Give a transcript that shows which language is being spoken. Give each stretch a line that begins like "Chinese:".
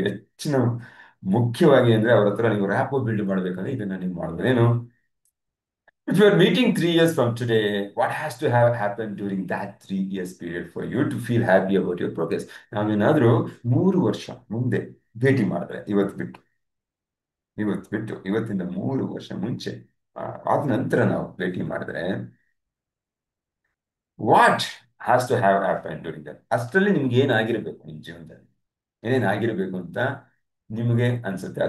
Kannada: ಹೆಚ್ಚಿನ ಮುಖ್ಯವಾಗಿ ಅಂದ್ರೆ ಅವ್ರ ಹತ್ರ ನೀವು ರ್ಯಾಪೋ ಬಿಲ್ಡ್ ಮಾಡ್ಬೇಕಂದ್ರೆ ಇದನ್ನ ನೀವು ಮಾಡ್ಬೋದು.
English: ಏನು, if you are meeting 3 years from today, what has to have happened during that 3 years period for you to feel happy about your progress?
Kannada: ನಾವೇನಾದ್ರೂ 3 ವರ್ಷ ಮುಂದೆ ಭೇಟಿ ಮಾಡಿದ್ರೆ, ಇವತ್ತು ಬಿಟ್ಟು ಇವತ್ತಿಂದ 3 ವರ್ಷ ಮುಂಚೆ ಆದ ನಂತರ ನಾವು ಭೇಟಿ ಮಾಡಿದ್ರೆ,
English: what has to have happen during that,
Kannada: ಅಷ್ಟರಲ್ಲಿ ನಿಮ್ಗೆ ಏನಾಗಿರ್ಬೇಕು ನಿಮ್ಮ ಜೀವನದಲ್ಲಿ, ಏನೇನಾಗಿರ್ಬೇಕು ಅಂತ ನಿಮಗೆ ಅನ್ಸುತ್ತೆ.